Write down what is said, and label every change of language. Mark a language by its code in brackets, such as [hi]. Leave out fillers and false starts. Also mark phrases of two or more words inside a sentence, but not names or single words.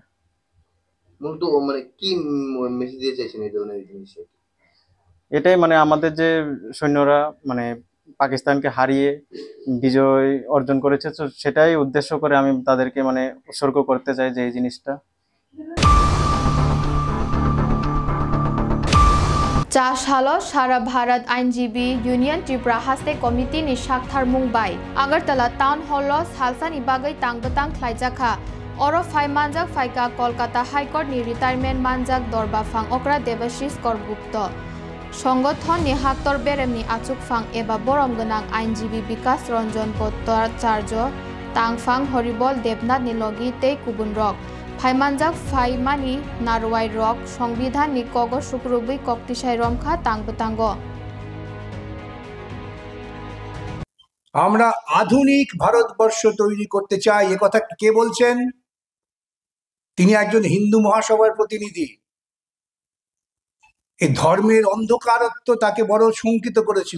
[bn] মূলত কি মেসেজ দিয়ে চাইছেন এই ধরনের জিনিস? এটাই আমাদের যে সৈন্যরা পাকিস্তানকে হারিয়ে বিজয় অর্জন করেছে। তো সেটাই উদ্দেশ্য করে আমি তাদেরকে মানে উৎসর্গ করতে চাই যে এই জিনিসটা। [trp] Chashalo Shara Bharat INGB Union Tripura Haste Committee ni Shakthar Mumbai Agartala Town Hall Halsan Ibagai Tangbetang Klaijaka Oro Phai Manjak Phaika Kolkata High Court ni Retirement Manjak Dorba Phang Okra Devashis Korgupto সংগঠন ni Haktor Berem ni Achuk Phang eba borom ganang INGB Bikas Ranjan Pottor Charjo Tangphang Horibol Debnath ni logi tei kubun rok Phaimanjak Phaimani Narwai Rock সংবিধান ni Kogo Shukrubui Koktisai Romkha Tangbetango [bn] আমরা আধুনিক ভারতবর্ষ তৈরি করতে চাই, এ কথা কে বলছেন? তিনি একজন হিন্দু মহাসভার প্রতিনিধি। এই ধর্মের অন্ধকারত্ব তাকে বড় শঙ্কিত করেছিল।